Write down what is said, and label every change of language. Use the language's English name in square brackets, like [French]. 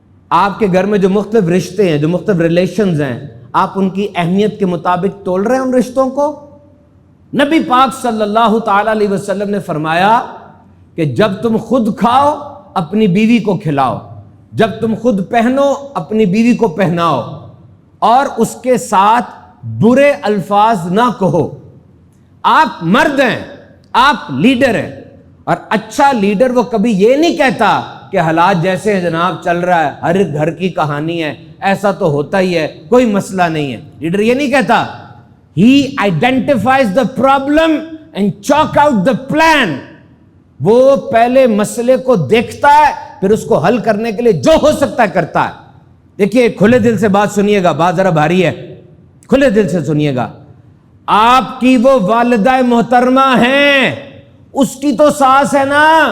[Urdu] آپ کے گھر میں جو مختلف رشتے ہیں، جو مختلف ریلیشنز ہیں، آپ ان کی اہمیت کے مطابق تول رہے ہیں ان رشتوں کو؟ نبی پاک صلی اللہ تعالی علیہ وسلم نے فرمایا کہ جب تم خود کھاؤ اپنی بیوی کو کھلاؤ، جب تم خود پہنو اپنی بیوی کو پہناؤ، اور اس کے ساتھ برے الفاظ نہ کہو. آپ مرد ہیں، آپ لیڈر ہیں، اور اچھا لیڈر وہ کبھی یہ نہیں کہتا کہ حالات جیسے ہیں جناب چل رہا ہے، ہر گھر کی کہانی ہے، ایسا تو ہوتا ہی ہے، کوئی مسئلہ نہیں ہے. لیڈر یہ نہیں کہتا. [English] He identifies the problem and chalk out the plan. [Urdu] وہ پہلے مسئلے کو دیکھتا ہے، پھر اس کو حل کرنے کے لیے جو ہو سکتا ہے کرتا ہے. دیکھیے کھلے دل سے بات سنیے گا، بات ذرا بھاری ہے، کھلے دل سے سنیے گا. آپ کی وہ والدہ محترمہ ہیں، اس کی تو ساس ہے نا.